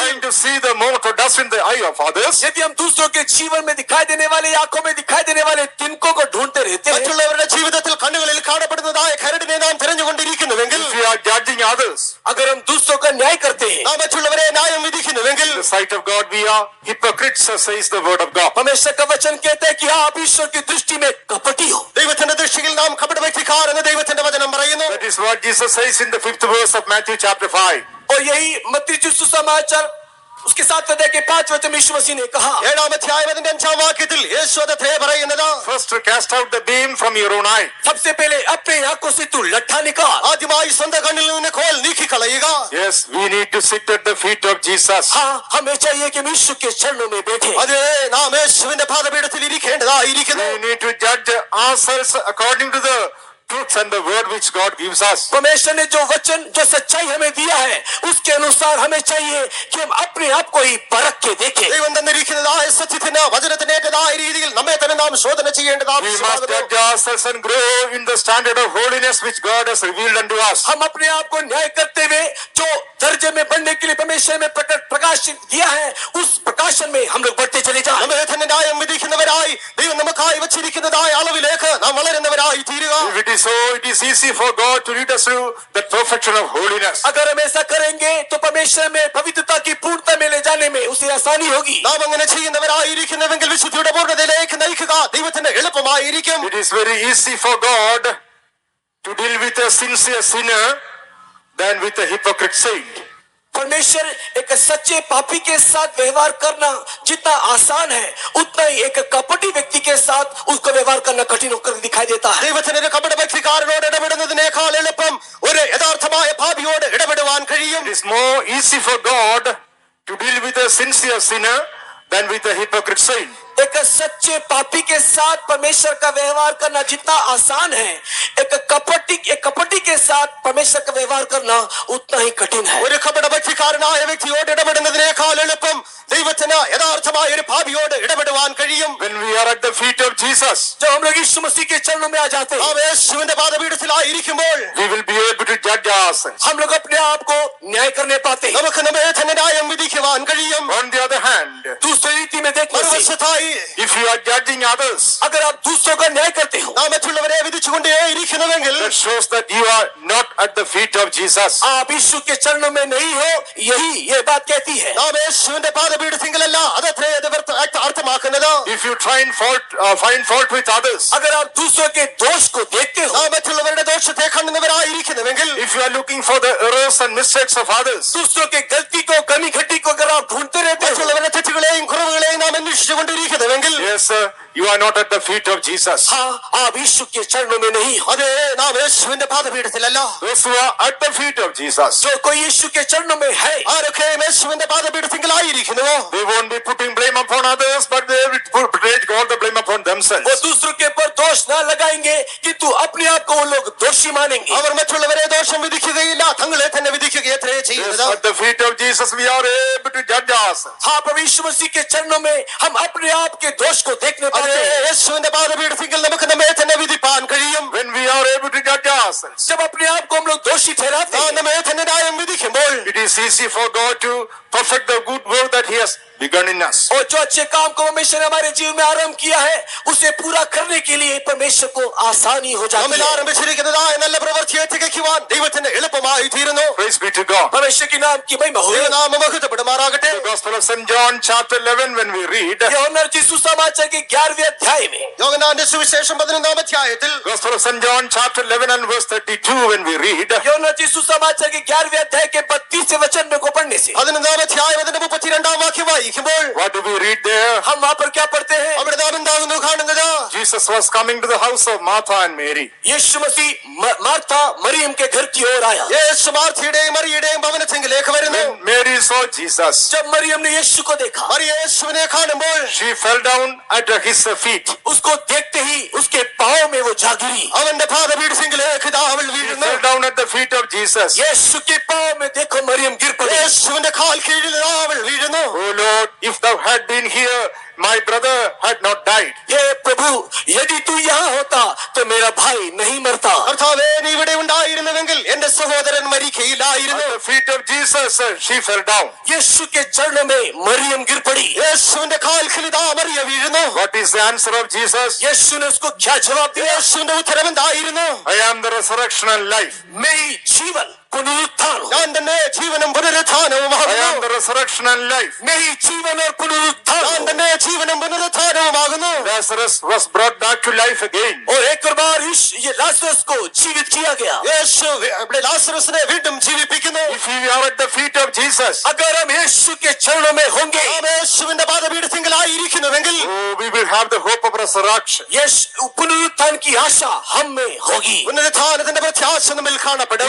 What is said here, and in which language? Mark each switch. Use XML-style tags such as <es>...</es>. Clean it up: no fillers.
<en>trying to see the mote or dust in the eye of others,</en> <hi>यदि हम दूसरों के जीवन में दिखाई देने वाले, आंखों में दिखाई देने वाले तिनकों को ढूंढते रहते हैं,</hi> <ml>മറ്റുള്ളവരുടെ ജീവിതത്തിൽ കണ്ണുകളിൽ കാണപ്പെടുന്നതായ കരടിനെ നാം തിരഞ്ഞുകൊണ്ടിരിക്കുന്നുവെങ്കിൽ,</ml> <en>if we are judging others,</en> <hi>अगर हम दूसरों का न्याय करते हैं,</hi> <ml>നാം മറ്റുള്ളവരെ ന്യായം വിധിക്കുന്നുവെങ്കിൽ,</ml> <en>in the sight of God we are hypocrites, says the word of God.</en> <hi>परमेश्वर का वचन कहते हैं कि आप ईश्वर की दृष्टि में कपटी हो।</hi> <ml>ദൈവത്തിന്റെ ദൃഷ്ടിയിൽ നാം കപടഭക്തിക്കാർ എന്ന് ദൈവത്തിന്റെ വചനം പറയുന്നു.</ml> <en>That is what Jesus says in the 5th verse of Matthew chapter 5.</en> <hi>और यही मत्ती यीशु समाचार उसके 7वें अध्याय के 5 वचन में यीशु मसीह ने कहा,</hi> <ml>7-ാം അധ്യായം 5-ാം വാക്യത്തിൽ യേശു അതേ പറയുന്നത്.</ml> <en>First cast out the beam from your own eye.</en> <hi>सबसे पहले अपने आंखों से तू लट्ठा निकाल।</hi> <ml>ആദ്യമായി സ്വന്തം കണ്ണിൽ നിന്ന് കോൽ നീക്കിക്കളയുക.</ml> <en>Yes, we need to sit at the feet of Jesus.</en> <hi>हाँ, हमें चाहिए कि हम यीशु के चरणों में बैठे।</hi> <ml>അതേ, നാം യേശുവിന്റെ പാദപീഠത്തിൽ ഇരിക്കേണ്ടതായിരിക്കുന്നു.</ml> <en>We need to judge ourselves according to the truth and the word which God gives us.</en> <hi>परमेश्वर ने जो वचन, जो सच्चाई हमें दिया है, उसके अनुसार हमें चाहिए कि हम अपने आप को ही परख के देखें।</hi> <ml>ദൈവം തന്നിരിക്കുന്നതായ സത്യത്തിന് വചനത്തിനേറ്റതായ രീതിയിൽ നമ്മെ തന്നെ നാം ശോധന ചെയ്യേണ്ടത്</ml> <en>We must</en> <ml>ആവശ്യമാകുന്നു.</ml> <en>judge ourselves and grow in the standard of holiness which God has revealed unto us.</en> <hi>हम अपने आप को न्याय करते हुए जो दर्जे में बढ़ने के लिए परमेश्वर ने प्रकाशित किया है, उस प्रकाशन में हम लोग बढ़ते चले जाएं।</hi> <ml>നമ്മെ തന്നെ ന്യായം വിധിക്കുന്നവരായി ദൈവം നമുക്കായി വച്ചിരിക്കുന്നതായ അളവിലേക്ക് നാം വളരുന്നവരായി തീരുക.</ml> <en>If it is so, it is easy for God to lead us through the perfection of holiness.</en> <hi>अगर हम ऐसा करेंगे तो परमेश्वर में पवित्रता की पूर्णता में ले जाने में उसे आसानी होगी।</hi> <ml>നാം അങ്ങനെ ചെയ്യുന്നവരായിരിക്കുന്നുവെങ്കിൽ വിശുദ്ധിയുടെ പൂർണ്ണതയിലേക്ക് നയിക്കുക ദൈവത്തിന് എളുപ്പമായിരിക്കും.</ml> <en>It is very easy for God to deal with a sincere sinner than with a hypocrite saint.</en> <hi>परमेश्वर एक सच्चे पापी के साथ व्यवहार करना जितना आसान है, उतना ही एक कपटी व्यक्ति के साथ उसको व्यवहार करना कठिन होकर दिखाई देता है।</hi> <ml>ദൈവത്തിന് ഒരു കപടഭക്തിക്കാരനോട് ഇടപെടുന്നതിനേക്കാൾ എളുപ്പം ഒരു യഥാർത്ഥമായ പാപിയോട് ഇടപെടുവാൻ കഴിയും.</ml> <en>It is more easy for God to deal with a sincere sinner than with a hypocrite saint.</en> <hi>एक सच्चे पापी के साथ परमेश्वर का व्यवहार करना जितना आसान है, एक कपटी के साथ परमेश्वर का व्यवहार करना उतना ही कठिन है।</hi> <ml>ഒരു കപടഭക്തിക്കാരനായ വ്യക്തിയോട് ഇടപെടുന്നതിനേക്കാൾ എളുപ്പം ദൈവത്തിന് യഥാർത്ഥമായ ഒരു പാപിയോട് ഇടപെടുവാൻ കഴിയും.</ml> <en>When we are at the feet of Jesus,</en> <hi>जब हम लोग यीशु मसीह के चरणों में आ जाते हैं,</hi> <ml>നാം യേശുവിന്റെ പാദപീഠത്തിലായിരിക്കുമ്പോൾ</ml> <en>we will be able to judge ourselves.</en> <hi>हम लोग अपने आप को न्याय करने पाते हैं।</hi> <ml>നമുക്ക് നമ്മെ തന്നെ ന്യായം വിധിക്കുവാൻ കഴിയും.</ml> <en>On the other hand,</en> <hi>दूसरी रीति में देखने से,</hi> <ml>മറുവശത്തായി</ml> <en>if you are judging others,</en> <hi>अगर आप दूसरों का न्याय करते हो,</hi> <ml>നാം മറ്റുള്ളവരെ വിധിച്ചുകൊണ്ടേയിരിക്കുന്നുവെങ്കിൽ</ml> <en>that shows that you are not at the feet of Jesus.</en> <hi>आप यीशु के चरणों में नहीं हो, यही ये बात कहती है।</hi> <ml>നാം യേശുവിന്റെ പാദപീഠത്തിങ്കലല്ല, അതത്രേ ഇത് അർത്ഥമാക്കുന്നത്.</ml> <en>If you try and find fault with others,</en> <hi>अगर आप दूसरों के दोष को देखते हो,</hi> <ml>നാം മറ്റുള്ളവരുടെ ദോഷത്തെ കാണുന്നവരായിരിക്കുന്നുവെങ്കിൽ,</ml> <en>if you are looking for the errors and mistakes of others,</en> <hi>दूसरों के गलती को, कमी घटी को अगर आप ढूंढते रहते हो,</hi> <ml>മറ്റുള്ളവരുടെ തെറ്റുകളെയും കുറവുകളെയും നാം അന്വേഷിച്ചുകൊണ്ടിരിക്കുന്നുവെങ്കിൽ,</ml> <en>yes, you are not at the feet of Jesus.</en> <hi>हाँ, आप यीशु के चरणों में नहीं हो।</hi> <ml>അതേ നാം യേശുവിന്റെ പാദപീഠത്തിലല്ല.</ml> <en>Those who are at the feet of Jesus,</en> <hi>जो कोई यीशु के चरणों में है,</hi> <ml>ആരൊക്കെ യേശുവിന്റെ പാദപീഠത്തിങ്കലായിരിക്കുന്നുവോ,</ml> <en>they won't be putting blame upon others, but they will take all the blame upon themselves.</en> <hi>वो दूसरों के ऊपर दोष ना लगाएंगे, किंतु अपने आप को वो लोग दोषी मानेंगे।</hi> <ml>അവർ മറ്റുള്ളവരെ ദോഷം വിധിക്കുകയില്ല, തങ്ങളെ തന്നെ വിധിക്കുകയത്രേ</ml> <en>Yes,</en> <ml>ചെയ്യുന്നത്.</ml> <en>at the feet of Jesus we are able to judge ourselves.</en> <hi>हाँ, प्रभु यीशु मसीह के चरणों में हम अपने आप के दोष को देखने</hi> <ml>അതേ</ml> <hi>पाते हैं।</hi> <ml>യേശുവിന്റെ പാദപീഠത്തിങ്കൽ നമുക്ക് നമ്മെ തന്നെ വിധിപ്പാൻ കഴിയും.</ml> <en>When we are able to judge ourselves,</en> <hi>जब अपने आप को हम लोग दोषी ठहराते</hi> <ml>നാം</ml> <hi>हैं,</hi> <ml>നമ്മെ തന്നെ ന്യായം വിധിക്കുമ്പോൾ,</ml> <en>it is easy for God to perfect the good work that He has begun in us.</en> <hi>और जो अच्छे काम को परमेश्वर ने हमारे जीवन में आरंभ किया है, उसे पूरा करने के लिए परमेश्वर को आसानी हो जाती</hi> <ml>നമ്മിൽ</ml> <hi>है।</hi> <ml>ആരംഭിച്ചിരിക്കുന്നതായ നല്ല പ്രവൃത്തിയെ തികയ്ക്കുവാൻ ദൈവത്തിന് എളുപ്പമായി തീരുന്നു.</ml> <en>Praise be to God.</en> <hi>परमेश्वर के नाम की महिमा हो।</hi> <ml>ദൈവനാമം മഹത്വപ്പെടുമാറാകട്ടെ.</ml> <en>The Gospel of St. John chapter 11, when we read,</en> <hi>यूहन्ना रचित सुसमाचार के 11वें अध्याय में,</hi> <ml>യോഹന്നാന്റെ സുവിശേഷം 11-ാം അധ്യായത്തിൽ</ml> <en>Gospel of St. John chapter 11 and verse 32, when we read,</en> <hi>यूहन्ना रचित सुसमाचार के 11वें अध्याय के 32वें वचन में को पढ़ने से</hi> <ml>11-ാം അധ്യായം അതിന്റെ 32-ാം വാക്യം വായിക്കുമ്പോൾ,</ml> <en>what do we read there?</en> <hi>हम वहाँ पर क्या पढ़ते हैं?</hi> <ml>അവിടെ നാം എന്താകുന്നു കാണുന്നത്?</ml> <en>Jesus was coming to the house of Martha and Mary.</en> <hi>Yeshu Masih Martha Maryam के घर की ओर आया।</hi> <ml>യേശു മാർത്തയുടെയും മറിയയുടെയും ഭവനത്തിങ്കിലേക്ക് വരുന്നു.</ml> <en>When Mary saw Jesus,</en> <hi>जब मरियम ने यीशु को देखा,</hi> <ml>മറിയ യേശുവിനെ കാണുമ്പോൾ</ml> <en>she fell down at his feet.</en> <hi>उसको देखते ही उसके पांव में वो जा गिरी।</hi> <ml>അവന്റെ പാദപീഠത്തിങ്കിലേക്ക് ഇതാ അവൾ</ml> <en>She</en> <ml>വീഴുന്നു.</ml> <en>fell down at the feet of Jesus.</en> <hi>यीशु के पांव में देखो मरियम गिर पड़ी।</hi> <ml>യേശുവിന്റെ കാൽ കീഴിൽ ഇതാ അവൾ വീഴുന്നു.</ml> <en>Oh Lord, if thou had been here, my brother had not died.</en> <hi>ये प्रभु, यदि तू यहाँ होता तो मेरा भाई नहीं मरता।</hi> <ml>കർത്താവേ, നീ ഇവിടെ ഉണ്ടായിരുന്നുവെങ്കിൽ എന്റെ സഹോദരൻ മരിക്കയില്ലായിരുന്നു.</ml> <en>At the feet of Jesus, she fell down.</en> <hi>यीशु के चरणों में मरियम गिर पड़ी।</hi> <ml>യേശുവിന്റെ കാൽക്കൽ ഇതാ മറിയ വീഴുന്നു.</ml> <en>What is the answer of Jesus?</en> <hi>यीशु ने उसको क्या जवाब दिया?</hi> <ml>യേശുവിന്റെ ഉത്തരം എന്തായിരുന്നു?</ml> <en>I am the resurrection and life.</en> <hi>मैं ही जीवन पुनरुत्थान हूँ।</hi> <ml>ഞാൻ തന്നെ ജീവനും</ml> <en>I</en> <ml>പുനരുത്ഥാനവുമാകുന്നു.</ml> <en>am the resurrection and life.</en> <hi>मैं ही जीवन और पुनरुत्थान</hi> <ml>ഞാൻ</ml> <hi>हूँ।</hi> <ml>തന്നെ ജീവനും പുനരുത്ഥാനവുമാകുന്നു.</ml> <en>Lazarus was brought back to life again.</en> <hi>और एक और बार ये लाजरस को जीवित किया गया।</hi> <ml>യേശു ഇവിടെ ലാസറസിനെ വീണ്ടും ജീവിപ്പിക്കുന്നു.</ml> <en>If we are at the feet of Jesus,</en> <hi>अगर हम यीशु के चरणों में होंगे,</hi> <ml>നാം യേശുവിന്റെ പാദപീഠത്തിങ്കലായിരിക്കുന്നുവെങ്കിൽ</ml> <en>we will have the hope of resurrection.</en> <hi>यीशु पुनरुत्थान की आशा हम में होगी।</hi> <ml>പുനരുത്ഥാനത്തിന്റെ പ്രത്യാശ നമ്മിൽ കാണപ്പെടും.</ml>